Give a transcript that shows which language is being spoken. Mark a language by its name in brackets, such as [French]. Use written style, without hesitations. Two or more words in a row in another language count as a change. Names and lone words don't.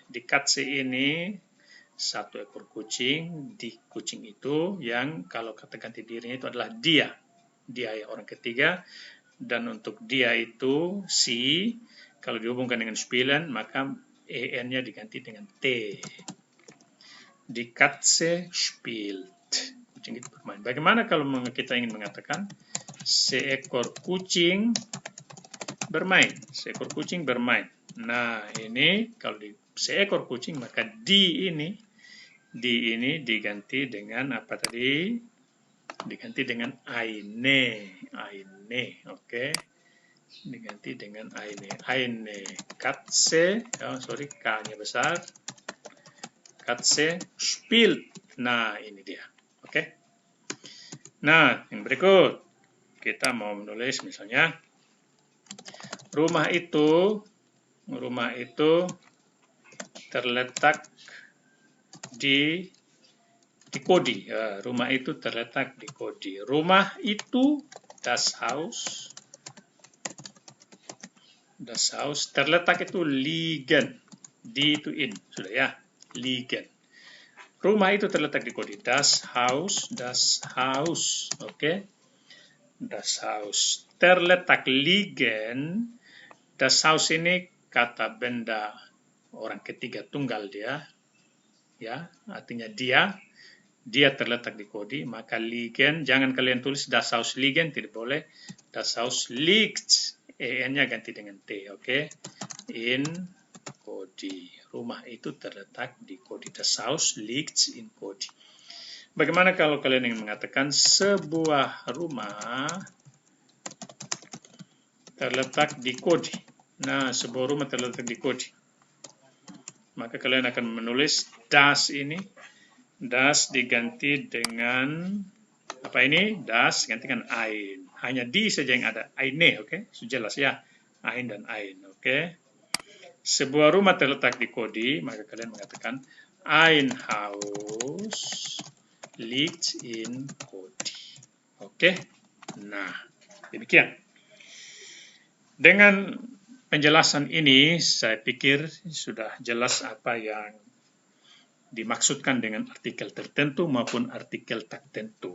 [German] Di Katze [Indonesian] ini satu ekor kucing, di kucing itu yang kalau kata ganti dirinya itu adalah dia. Dia ya orang ketiga. Dan untuk dia itu si, kalau dihubungkan dengan spielen, maka en-nya diganti dengan t. [German] Die Katze spielt. [Indonesian] Kucing itu bermain. Bagaimana kalau kita ingin mengatakan seekor kucing bermain? Seekor kucing bermain. Nah, ini kalau di seekor kucing, maka di ini diganti dengan apa tadi? Diganti dengan eine, oke. Diganti dengan [German] eine Katze, [Indonesian] K-nya besar. [German] Katze spielt. [Indonesian] Nah, ini dia. Oke. Nah, yang berikut kita mau menulis misalnya rumah itu terletak di Kodi. Ya, rumah itu terletak di Kodi. Rumah itu, [German] das Haus, Das Haus. [Indonesian] Terletak itu liegen. Di itu in. Sudah ya. Liegen. Rumah itu terletak di kodi. [German] Das Haus. Das Haus. Oke. Das Haus. Terletak liegen. Das Haus [Indonesian] ini kata benda orang ketiga tunggal dia. Ya, artinya dia. Dia terletak di kodi, maka liegen, jangan kalian tulis [German] das Haus liegen, [Indonesian] tidak boleh. [German] Das Haus liegt, [Indonesian] en-nya ganti dengan t, oke? [German] In kodi. [Indonesian] Rumah itu terletak di kodi. [German] Das Haus liegt in kodi. [Indonesian] Bagaimana kalau kalian ingin mengatakan sebuah rumah terletak di kodi? Nah, sebuah rumah terletak di kodi. Maka kalian akan menulis das ini. Das diganti dengan apa ini? Das gantikan ein. Hanya di saja yang ada. Eine, oke? Sudah jelas ya. Ein dan ein, oke? Sebuah rumah terletak di kodi, maka kalian mengatakan [German] ein Haus liegt in kodi. [Indonesian] Oke? Nah, demikian. Dengan penjelasan ini, saya pikir sudah jelas apa yang dimaksudkan dengan artikel tertentu maupun artikel tak tentu.